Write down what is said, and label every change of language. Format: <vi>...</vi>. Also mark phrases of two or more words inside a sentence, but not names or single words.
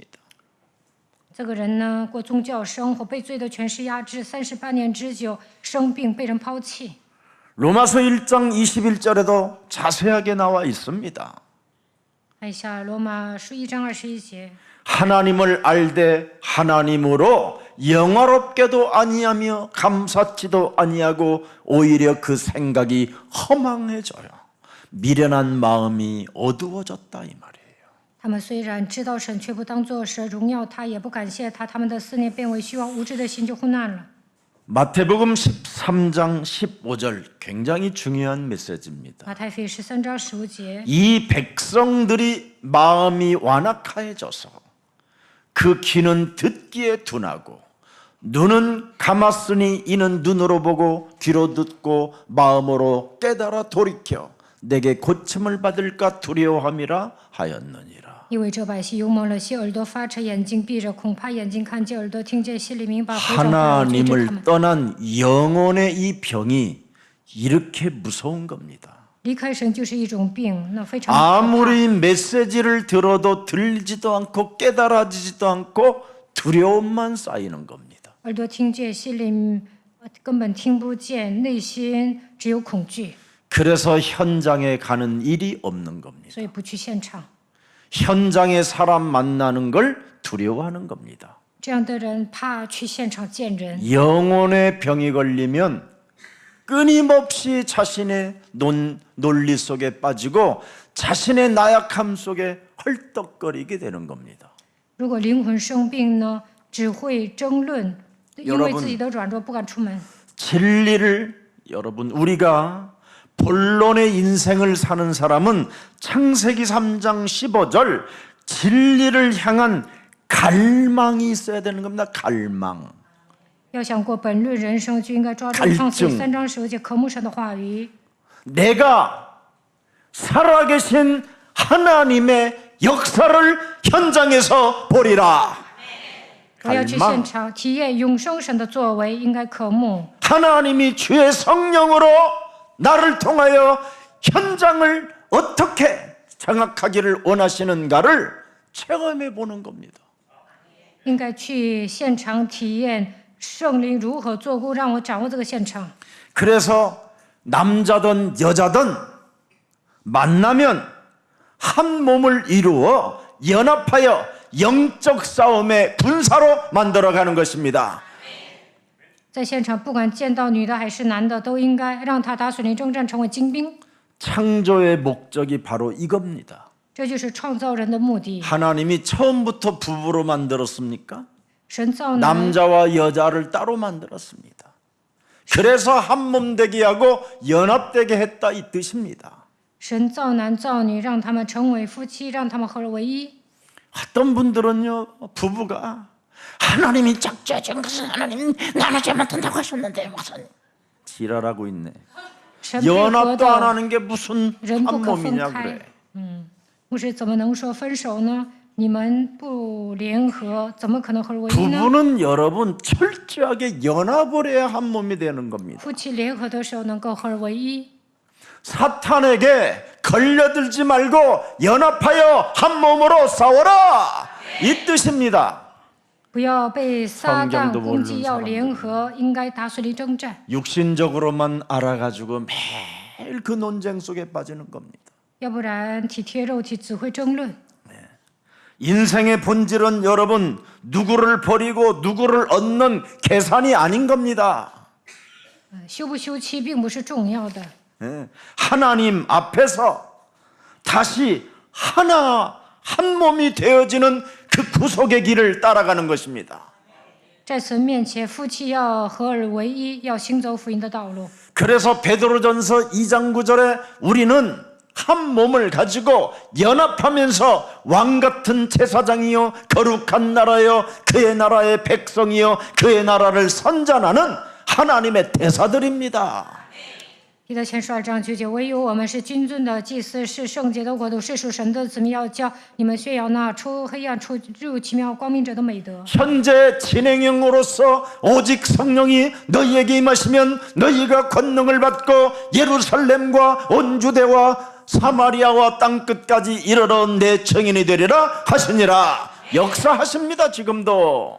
<zh>这个人呢，过宗教生活，被罪的权势压制，38年之久，生病，被人抛弃。</zh> <ko>로마서 1장 21절에도 자세하게 나와 있습니다.</ko> <zh>看一下罗马书1章21节，</zh> <ko>하나님을 알되 하나님으로 영화롭게도 아니하며 감사치도 아니하고 오히려 그 생각이 허망해져요. 미련한 마음이 어두워졌다 이 말이에요.</ko> <zh>他们虽然知道神，却不当作神，荣耀他，也不感谢他，他们的思念变为虚妄，无知的心就昏暗了。</zh> <ko>마태복음 13장 15절 굉장히 중요한 메시지입니다.</ko> <zh>马太福音13章15节，</zh> <ko>이 백성들이 마음이 완악해져서 그 귀는 듣기에 둔하고 눈은 감았으니 이는 눈으로 보고 귀로 듣고 마음으로 깨달아 돌이켜 내게 고침을 받을까 두려워함이라 하였느니라.</ko> <zh>因为这百姓油蒙了心，耳朵发沉，眼睛闭着，恐怕眼睛看见，耳朵听见，心里明白，回转过来阻止他</zh> <ko>하나님을</ko> <zh>们。</zh> <ko>떠난 영혼의 이 병이 이렇게 무서운 겁니다.</ko> <zh>离开神就是一种病，那非常可怕。</zh> <ko>아무리 메시지를 들어도 들리지도 않고 깨달아지지도 않고 두려움만 쌓이는 겁니다.</ko> <zh>耳朵听见，心里根本听不见，内心只有恐惧，</zh> <ko>그래서 현장에 가는 일이 없는 겁니다.</ko> <zh>所以不去现场。</zh> <ko>현장에 사람 만나는 걸 두려워하는 겁니다.</ko> <zh>这样的人怕去现场见人，</zh> <ko>영혼의 병이 걸리면 끊임없이 자신의 논리 속에 빠지고 자신의 나약함 속에 헐떡거리게 되는 겁니다.</ko> <zh>如果灵魂生病呢，只会争论，因为</zh> <ko>여러분</ko> <zh>自己的软弱不敢出门。</zh> <ko>진리를 여러분 우리가 본론의 인생을 사는 사람은 창세기 3장 15절 진리를 향한 갈망이 있어야 되는 겁니다. 갈망.</ko> <zh>要想过本律人生，就应该抓住创世3章15节科目上的话语。</zh> <ko>내가 살아계신 하나님의 역사를 현장에서 보리라.</ko> <zh>我要去现场体验永生神的作为，应该科目。</zh> <ko>하나님이 주의 성령으로 나를 통하여 현장을 어떻게 장악하기를 원하시는가를 체험해 보는 겁니다.</ko> <zh>应该去现场体验圣灵如何做工，让我掌握这个现场。</zh> <ko>그래서 남자든 여자든 만나면 한 몸을 이루어 연합하여 영적 싸움의 군사로 만들어가는 것입니다.</ko> <zh>在现场，不管见到女的还是男的，都应该让他打属灵征战，成为精兵。</zh> <ko>창조의 목적이 바로 이겁니다.</ko> <zh>这就是创造人的目的。</zh> <ko>하나님이 처음부터 부부로 만들었습니까?</ko> <zh>神造男，</zh> <ko>남자와 여자를 따로 만들었습니다. 그래서 한 몸 되게 하고 연합되게 했다 이 뜻입니다.</ko> <zh>神造男造女，让他们成为夫妻，让他们合而为一。</zh> <ko>어떤 분들은요, 부부가 하나님이 작정하신 것은 하나님 나눠지 못한다고 하셨는데 무슨 지랄하고 있네.</ko> <zh>神配合</zh> <ko>연합도 안</ko> <zh>的</zh> <ko>하는 게 무슨</ko> <zh>人不</zh> <ko>한</ko> <zh>可分</zh> <ko>몸이냐</ko> <zh>开</zh> <ko>그래. 。</ko> <zh>牧师怎么能说分手呢？你们不联合，怎么可能合而为一呢？</zh> <ko>부부는 여러분 철저하게 연합을 해야 한 몸이 되는 겁니다.</ko> <zh>夫妻联合的时候能够合而为一。</zh> <ko>사탄에게 걸려들지 말고 연합하여 한 몸으로 싸워라 이 뜻입니다.</ko> <zh>不要被撒旦</zh> <ko>성경도</ko> <zh>攻击，</zh> <ko>모르는</ko> <zh>要联合，应该打属灵征战。</zh> <ko>육신적으로만 알아가지고 매일 그 논쟁 속에 빠지는 겁니다.</ko> <zh>要不然体贴肉体只会争论。</zh> <ko>인생의 본질은 여러분 누구를 버리고 누구를 얻는 계산이 아닌 겁니다.</ko> <zh>休不休妻并不是重要的，</zh> <ko>예, 하나님 앞에서 다시 하나 한 몸이 되어지는 그 구속의 길을 따라가는 것입니다.</ko> <zh>在神面前，夫妻要合而为一，要行走福音的道路。</zh> <ko>그래서 베드로전서 2장 9절에 우리는 한 몸을 가지고 연합하면서 왕 같은 제사장이요 거룩한 나라요 그의 나라의 백성이요 그의 나라를 선전하는 하나님의 대사들입니다.</ko> <zh>彼得前12章9节，唯有我们是君尊的祭司，是圣洁的国度，是属神的子民，要叫你们宣扬那出黑暗出入奇妙光明者的美德。</zh> <ko>현재 진행형으로서 오직 성령이 너희에게 임하시면 너희가 권능을 받고 예루살렘과 온 유대와 사마리아와 땅끝까지 이르러 내 증인이 되리라 하시니라. 역사하십니다. 지금도.</ko>